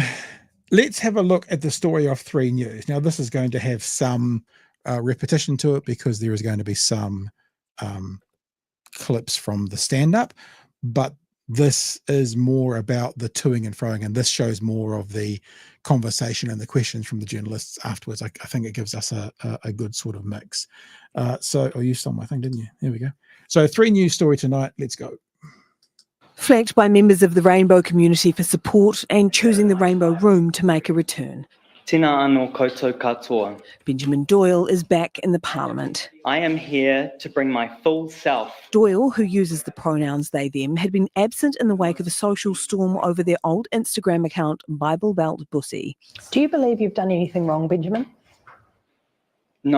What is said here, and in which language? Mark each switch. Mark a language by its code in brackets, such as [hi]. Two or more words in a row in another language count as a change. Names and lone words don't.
[en] Let's have a look at the story of 3 News. Now, this is going to have some repetition to it because there is going to be some clips from the stand-up, but this is more about the toing and froing, and this shows more of the conversation and the questions from the journalists afterwards. I think it gives us a good sort of mix. You stole my thing, didn't you? There we go. So 3 News story tonight. Let's go. Flagged by members of the Rainbow community for support and choosing the Rainbow Room to make a return. [mi] Tēnā anō koutou katoa. [en] Benjamin Doyle is back in the Parliament. I am here to bring my full self. Doyle, who uses the pronouns they, them, had been absent in the wake of a social storm over their old Instagram account, Bible Belt Bussy. Do you believe you've done anything wrong, Benjamin?